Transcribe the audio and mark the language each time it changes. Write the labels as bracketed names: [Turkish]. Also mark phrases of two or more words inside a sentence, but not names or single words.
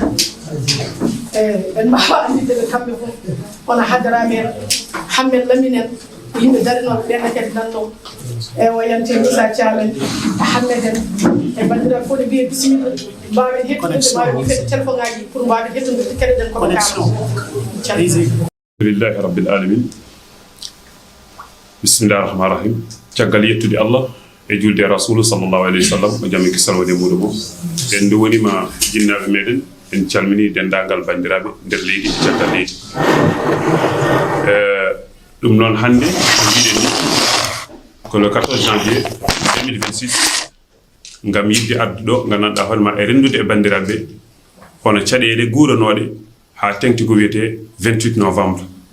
[Fula] en mbawa andide ɓe kamɓe fof hono hadaraɓe en Hammed Lamine en ko yimɓe darinoɓe ɓen kadi nanno e wayante Moussa Thiamen e Hammed en e bandiraɓe fof ɗe mbiye bisimilla mbawen hettude mbawen yifede téléphone ngaji pour mbawen hettude keɗeɗen koɓe kaala [Arabic] الحمد لله رب العالمين بسم الله الرحمن الرحيم [Fula] caggal yettude Allah e julde [Arabic] رسول صلى الله عليه و سلم [Fula] o jaami kisal woni muɗum fof en ndu wonima jinnaɓe meɗen en calmini dendagal bandiraɓe nder leydi e caggal leydi ɗum noon hannde ko mbiɗen ni ko [French] le 14 janvier 2026 [Fula] ngam yidde addu ɗo gandanɗa hoorema e rendude e bandiraɓe hono caɗele guuranoɗe ha tengti ko wiyete 28 novembre